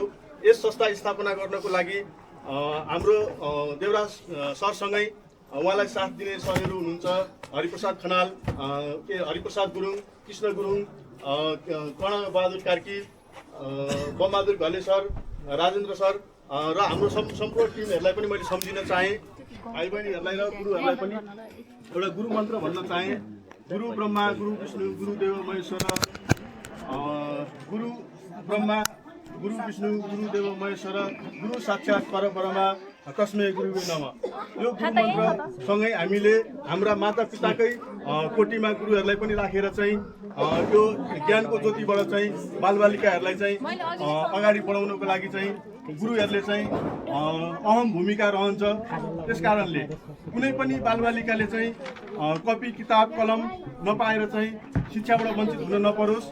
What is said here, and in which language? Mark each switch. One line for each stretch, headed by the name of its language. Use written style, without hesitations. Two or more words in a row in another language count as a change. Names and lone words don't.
Nepali: यस संस्था स्थापना गर्नको लागि हाम्रो देवराज सरसँगै उहाँलाई साथ दिने सरहरू हुनुहुन्छ हरिप्रसाद खनाल, हरिप्रसाद गुरुङ, कृष्ण गुरुङ, कर्णबहादुर कार्की, बमबहादुर घले सर, राजेन्द्र सर र हाम्रो सम्पूर्ण टिमहरूलाई पनि मैले सम्झिन चाहेँ। भाइ बहिनीहरूलाई र गुरुहरूलाई पनि एउटा गुरु मन्त्र भन्न चाहेँ।
Sanskrit: गुरु ब्रह्मा गुरु विष्णु गुरुदेव महेश्वर, गुरु ब्रह्मा गुरु विष्णु गुरुदेव महेश्वर, गुरु साक्षात् परब्रह्म तस्मै गुरुवे नमः
Nepali: यो गुरु मन्त्रसँगै हामीले हाम्रा मातापिताकै कोटीमा गुरुहरूलाई पनि राखेर चाहिँ यो ज्ञानको ज्योतिबाट चाहिँ बालबालिकाहरूलाई चाहिँ अगाडि बढाउनको लागि चाहिँ गुरुहरूले चाहिँ अहम भूमिका रहन्छ। त्यस कारणले कुनै पनि बालबालिकाले चाहिँ कपी किताब कलम नपाएर चाहिँ शिक्षाबाट वञ्चित हुन नपरोस्।